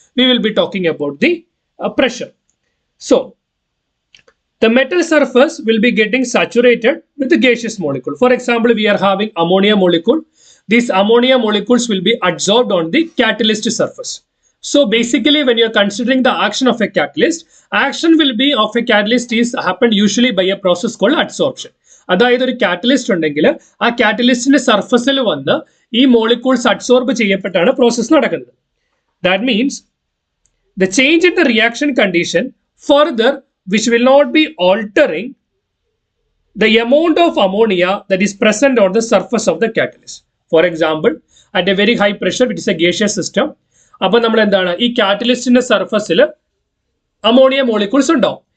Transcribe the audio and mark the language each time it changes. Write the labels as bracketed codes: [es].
[en] We will be talking about the pressure. So the metal surface will be getting saturated with the gaseous molecule. For example, we are having ammonia molecule. These ammonia molecules will be adsorbed on the catalyst surface. So basically, when you are considering the action of a catalyst, action will be of a catalyst is happened usually by a process called adsorption. [ml] അതായത് ഒരു catalyst ഉണ്ടെങ്കിൽ ആ കാറ്റലിസ്റ്റിന്റെ സർഫസിൽ വന്ന് ഈ molecules adsorb ചെയ്യപ്പെട്ടാണ് process നടക്കുന്നത്. [en] That means the change in the reaction condition further, which will not be altering the amount of ammonia that is present on the surface of the catalyst. For example, at a very high pressure, it is a gaseous system. [ml] അപ്പോൾ നമ്മൾ എന്താണ് ഈ കാറ്റലിസ്റ്റിന്റെ സർഫസിൽ ammonia molecules ഉണ്ടാവും.